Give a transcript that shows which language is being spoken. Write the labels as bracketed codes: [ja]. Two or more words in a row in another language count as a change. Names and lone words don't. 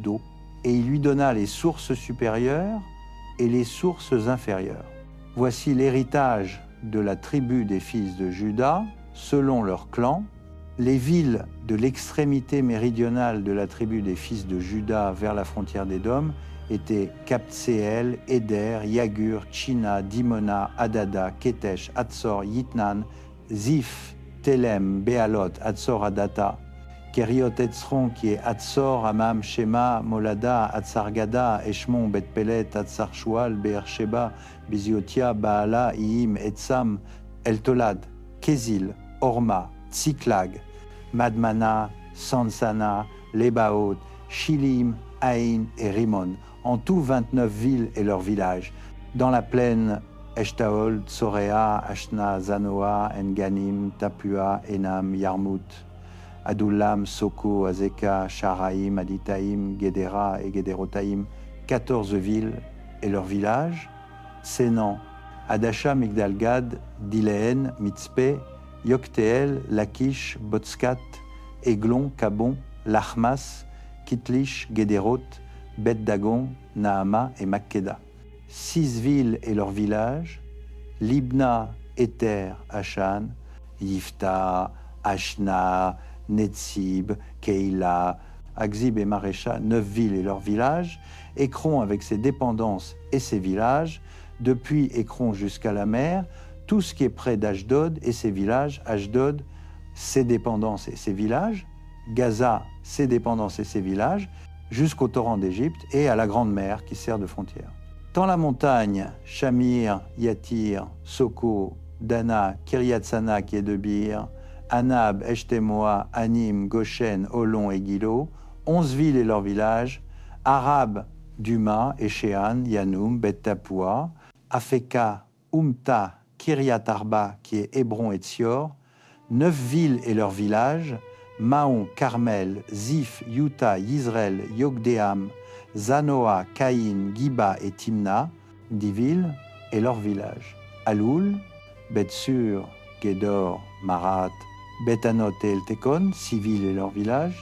[fr] » Et il lui donna les sources supérieures et les sources inférieures. Voici l'héritage de la tribu des fils de Juda, selon leur clan. Les villes de l'extrémité méridionale de la tribu des fils de Juda vers la frontière d'Édom étaient Kabtseel, Éder, Yagur, Tchina, Dimona, Adada, Ketesh, Hatzor, Yitnan, Ziph, Telem, Béalot, Hatzor, Adata, Keriot Etzron, qui est Hatzor, Amam, Shema, Molada, Hatzargada, Eshmon, Bet-Pelet, Hatzar-Shual, Beersheba, Biziotia, Baala, Iim, Etzam, Eltolad, Kézil, Orma, Tsiklag, Madmana, Sansana, Lebaot, Shilim, Aïn et Rimon. En tout 29 villes et leurs villages. Dans la plaine, Eshtaol, Tsorea, Ashna, Zanoa, Enganim, Tapua, Enam, Yarmout, Adullam, Soko, Azeka, Sharaïm, Aditaïm, Guédéra et Guédérotaïm, 14 villes et leurs villages. Sénan, Adasha, Migdalgad, Diléen, Mitzpé, Yokteel, Lakish, Botskat, Eglon, Kabon, Lachmas, Kitlish, Guédéroth, Bet-Dagon, Nahama et Makkeda. 6 villes et leurs villages, Libna, Éter, Ashan, Yifta, Ashna, Netzib, Keila, Akzib et Marécha, 9 villes et leurs villages, Écron avec ses dépendances et ses villages, depuis Écron jusqu'à la mer, tout ce qui est près d'Ashdod et ses villages, Ashdod, ses dépendances et ses villages, Gaza, ses dépendances et ses villages, jusqu'au torrent d'Égypte et à la Grande Mer qui sert de frontière. Dans la montagne, Shamir, Yatir, Soko, Dana, Kiryat-Sana qui est de Bir, Anab, Eshtemoa, Anim, Goshen, Olon et Gilo, 11 villes et leurs villages, Arab, Duma, Eshéan, Yanoum, Bet-Tapua, Afeka, Umta, Kiryat Arba qui est Hébron et Tsior, 9 villes et leurs villages, Maon, Carmel, Ziph, Yuta, Yisraël, Yokdeam, Zanoa, Caïn, Giba et Timna, 10 villes et leurs villages. Aloul, Betsur, Gédor, Marat, Betanot et Eltekon, 6 villes et leurs villages.